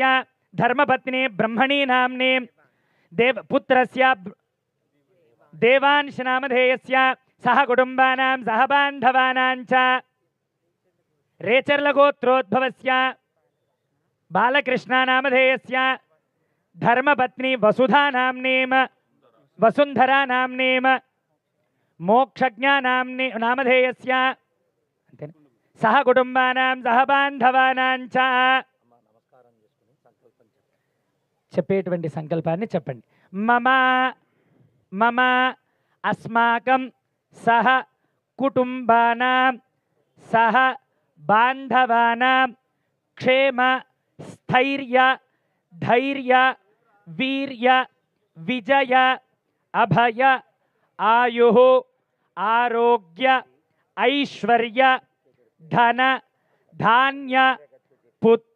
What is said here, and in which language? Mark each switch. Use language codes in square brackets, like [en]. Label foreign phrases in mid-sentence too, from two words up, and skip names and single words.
[sa] धर्मपत्नी ब्रह्मणी नाम्नीं पुत्रस्य देवांश नामधेयस्य सह कुटुंबानां सह बांधवानां च रेचर्ल गोत्रोद्भवस्य बालकृष्ण नामधेयस्य धर्मपत्नी वसुधा नाम्नीं वसुंधरा नाम्नीं मोक्षज्ञा नामधेयस्य सह कुटुंबानां सह बांधवानां च [te] చెప్పేటువంటి సంకల్పాన్ని చెప్పండి [sa] మమ మమ అస్మాకం సహ కుటుంబానాం సహ బాంధవానాం క్షేమ స్థైర్య ధైర్య వీర్య విజయ అభయ ఆయు ఆరోగ్య ఐశ్వర్య ధన ధాన్య పుత్ర